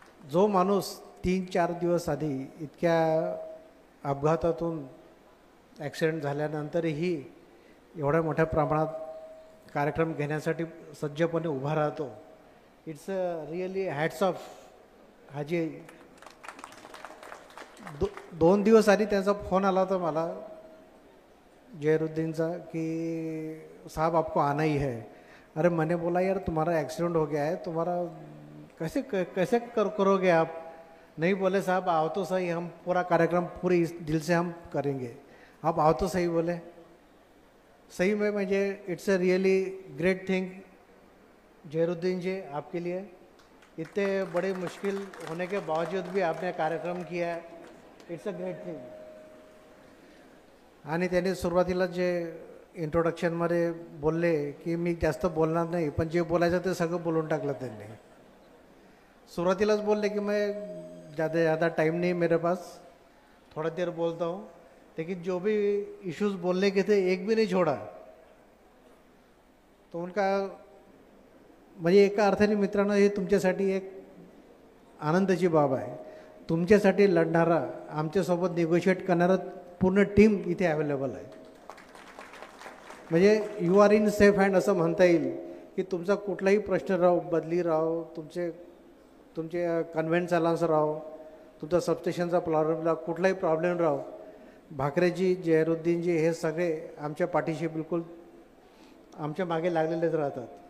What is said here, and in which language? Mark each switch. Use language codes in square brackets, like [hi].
[mr] जो माणूस 3-4 दिवस आधी इतक्या अपघातातून ॲक्सिडेंट झाल्यानंतरही एवढ्या मोठ्या प्रमाणात कार्यक्रम घेण्यासाठी सज्जपणे उभा राहतो, [en] it's really hats off [mr] हाजी. 2 दिवस आधी त्यांचा फोन आला होता मला जहिरुद्दीनचा कि [hi] साहब आपको आना ही है. अरे मैंने बोला यार तुम्हारा एक्सीडेंट हो गया है, तुम्हारा कैसे करोगे आप. नहीं बोले साहब आओ तो सही, हम पूरा कार्यक्रम पूरे इस दिल से हम करेंगे, आप आओ तो सही बोले. सही में मुझे [en] it's a really great thing [hi] जहिरुद्दीन जी आपके लिए. इतने बड़े मुश्किल होने के बावजूद भी आपने कार्यक्रम किया है, [en] It's a great thing. [mr] आणि त्यांनी सुरुवातीला जे इंट्रोडक्शनमध्ये बोलले की मी जास्त बोलणार नाही, पण जे बोलायचं ते सगळं बोलून टाकलं त्यांनी. [hi] शुरुआतीलाच बोलले कि मैं ज़्यादा टाइम नहीं मेरे पास, थोड़ा देर बोलता हूँ, लेकिन जो भी इश्यूज बोलने के थे एक भी नहीं छोड़ा. [mr] तो उनका म्हणजे एका अर्थाने मित्रांनो हे तुमच्यासाठी एक आनंदाची बाब आहे. तुमच्यासाठी लढणारा, आमच्यासोबत निगोशिएट करणारा पूर्ण टीम इथे अवेलेबल आहे. म्हणजे [en] you are in safe hand [mr] असं म्हणता येईल की तुमचा कुठलाही प्रश्न राहो, बदली राहो, तुमचे कन्व्हेंट चालान्स राहो, तुमचा सबस्टेशनचा प्रॉब्लेम राहो, कुठलाही प्रॉब्लेम राहो, भाकरेजी, जहिरुद्दीनजी हे सगळे आमच्या पाठीशी बिलकुल आमच्या मागे लागलेलेच राहतात.